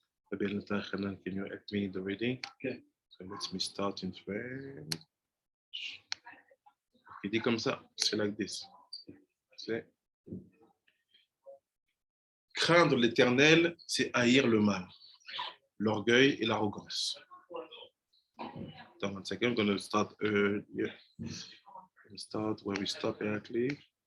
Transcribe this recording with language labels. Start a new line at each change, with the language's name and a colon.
English: Can you help me in the reading? Okay. So let me start in French.
French: Il dit comme ça, c'est
English: like this.
French: C'est craindre l'Éternel, c'est haïr le mal, l'orgueil et l'arrogance.
English: Dans 1 second, I'm going to start earlier. We'll start where we stop exactly.